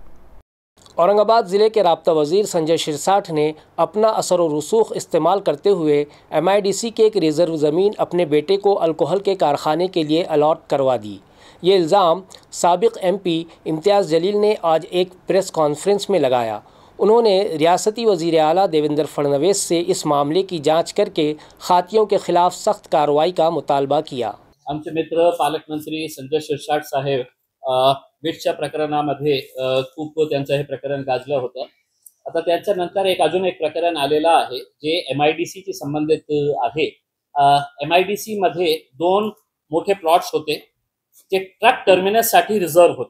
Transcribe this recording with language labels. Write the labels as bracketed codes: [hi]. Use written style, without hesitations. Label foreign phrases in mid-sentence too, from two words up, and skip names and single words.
[ur] اورنگ آباد ضلع کے رابطہ وزیر سنجے شرساٹھ نے اپنا اثر و رسوخ استعمال کرتے ہوئے MIDC کے ایک ریزرو زمین اپنے بیٹے کو الکوہل کے کارخانے کے لیے الاٹ کروا دی۔ یہ الزام سابق MP امتیاز جلیل نے آج ایک پریس کانفرنس میں لگایا۔ انہوں نے ریاستی وزیر اعلیٰ دیویندر فڈنویس سے اس معاملے کی جانچ کر کے خاطیوں کے خلاف سخت کارروائی کا مطالبہ کیا۔ [mr] आमचे मित्र पालकमंत्री संजय शिरसाट साहेब बीटच्या प्रकरणामध्ये खूप त्यांचं हे प्रकरण गाजलं होतं। आता त्याच्यानंतर अजून एक प्रकरण आलेलं आहे जे MIDC शी संबंधित आहे। MIDC मध्ये 2 मोठे प्लॉट्स होते जे [en] truck terminus [mr] साठी रिझर्व्ह होते।